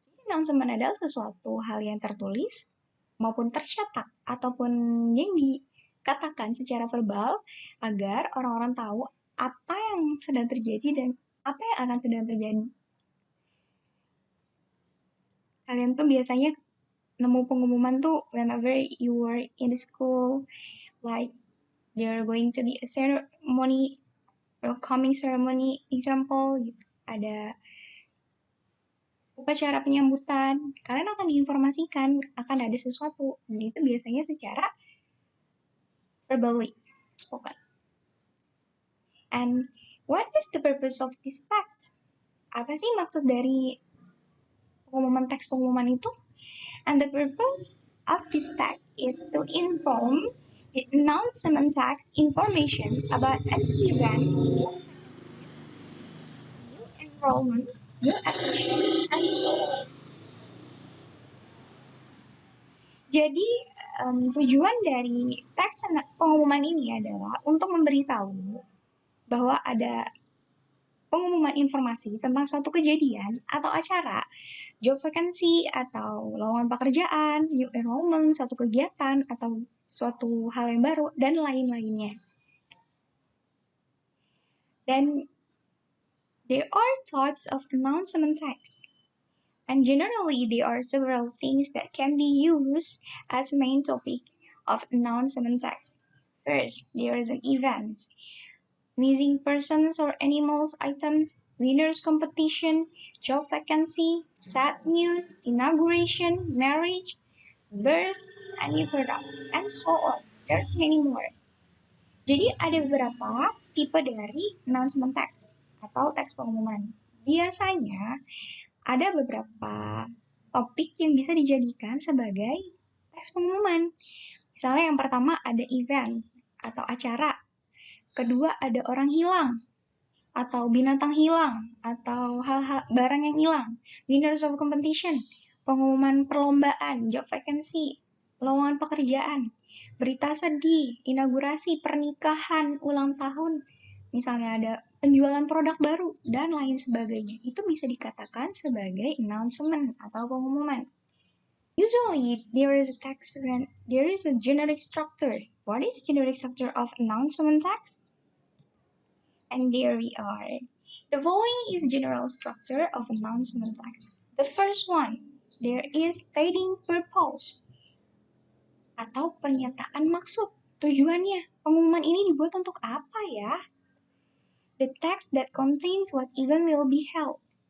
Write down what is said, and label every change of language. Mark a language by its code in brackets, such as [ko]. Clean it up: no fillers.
[id] Announcement adalah sesuatu hal yang tertulis maupun tercetak ataupun yang dikatakan secara verbal agar orang-orang tahu apa yang sedang terjadi dan apa yang akan sedang terjadi. Kalian tuh biasanya nemu pengumuman tuh [en] whenever you were in school, like there going to be a ceremony, welcoming ceremony, example, gitu. [id] Ada upacara penyambutan, kalian akan diinformasikan akan ada sesuatu, dan itu biasanya secara [en] verbally spoken. And what is the purpose of this text? [id] Apa sih maksud dari teks pengumuman itu? [en] And the purpose of this text is to inform the announcement text information about an event, new enrollment, new admissions, and so on. [id] Jadi tujuan dari teks pengumuman ini adalah untuk memberitahu bahwa ada pengumuman informasi tentang suatu kejadian atau acara, job vacancy atau lowongan pekerjaan, new enrollment, suatu kegiatan atau suatu hal yang baru, dan lain-lainnya. Dan [en] there are types of announcement text. And generally, there are several things that can be used as main topic of announcement text. First, there is an event. Missing persons or animals items, winners competition, job vacancy, sad news, inauguration, marriage, birth, and new product, and so on. There's many more. [id] Jadi ada beberapa tipe dari announcement text atau teks pengumuman. Biasanya ada beberapa topik yang bisa dijadikan sebagai teks pengumuman. Misalnya yang pertama ada event atau acara. Kedua ada orang hilang atau binatang hilang atau hal-hal barang yang hilang. Winners of competition, pengumuman perlombaan, job vacancy, lowongan pekerjaan, berita sedih, inaugurasi, pernikahan, ulang tahun. Misalnya ada penjualan produk baru, dan lain sebagainya. Itu bisa dikatakan sebagai announcement atau pengumuman. [en] Usually, there is a text when there is a generic structure. What is generic structure of announcement text? And there we are. The following is general structure of announcement text. The first one, there is stating purpose [id] atau pernyataan maksud. Tujuannya, pengumuman ini dibuat untuk apa ya? [en] The text that contains what event will be held.